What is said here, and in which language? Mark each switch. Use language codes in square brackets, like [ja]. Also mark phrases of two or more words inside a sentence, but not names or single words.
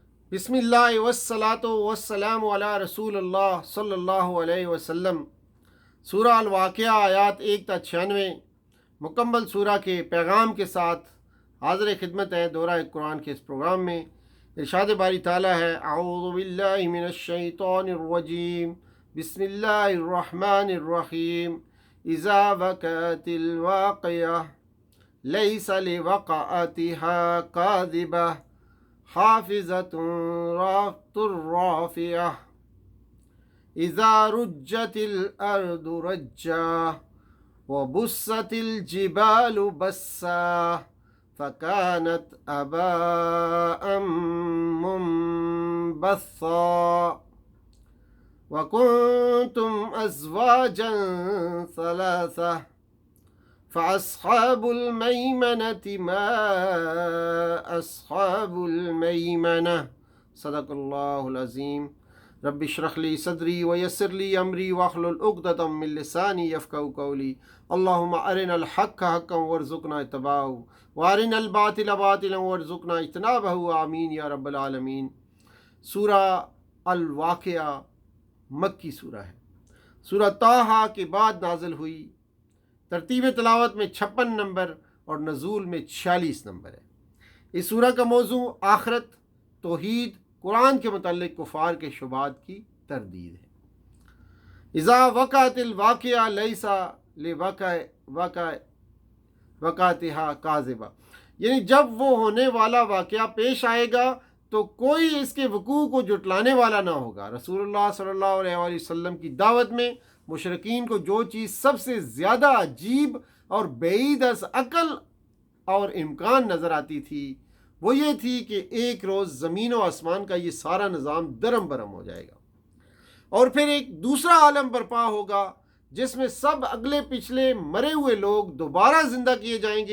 [ar] بسم الله والصلاة والسلام على رسول الله صلى الله عليه وسلم. [ur] سورہ الواقعہ آیات 1 تا 96 مکمل سورہ کے پیغام کے ساتھ حاضر خدمت ہے دورہ قرآن کے اس پروگرام میں. ارشاد باری تعالیٰ ہے, [ar] أعوذ بالله من الشيطان الرجيم، بسم الله الرحمن الرحيم. إذا وقعت الواقعة ليس لوقعتها كاذبة حافظة رافعة. إذا رجت الأرض رجا وبست الجبال بسا فكانت هباء منبثا وكنتم أزواجا ثلاثة فأصحاب الميمنة ما أصحاب الميمنة. صدق الله العظيم. رب اشرح لي صدري ويسر لي أمري واحلل عقدة من لساني يفقهوا قولي. اللهم أرنا الحق حقا وارزقنا اتباعه وأرنا الباطل باطلا وارزقنا اجتنابه. آمين يا رب العالمين. [ur] سورہ الواقعہ مکی سورہ ہے. سورہ طٰہٰ کے بعد نازل ہوئی۔ ترتیب تلاوت میں 56 نمبر اور نزول میں 46 نمبر ہے. اس سورہ کا موضوع آخرت، توحید، قرآن کے متعلق کفار کے شبہات کی تردید ہے. [ar] إذا وقعت الواقعة ليس لوقعتها كاذبة, [ur] یعنی جب وہ ہونے والا واقعہ پیش آئے گا تو کوئی اس کے وقوع کو جھٹلانے والا نہ ہوگا. رسول اللہ [ar] صلى الله عليه وسلم [ur] کی دعوت میں مشرکین کو جو چیز سب سے زیادہ عجیب اور بعید از عقل اور امکان نظر آتی تھی وہ یہ تھی کہ ایک روز زمین اور آسمان کا یہ سارا نظام درہم برہم ہو جائے گا اور پھر ایک دوسرا عالم برپا ہوگا جس میں سب اگلے پچھلے مرے ہوئے لوگ دوبارہ زندہ کیے جائیں گے.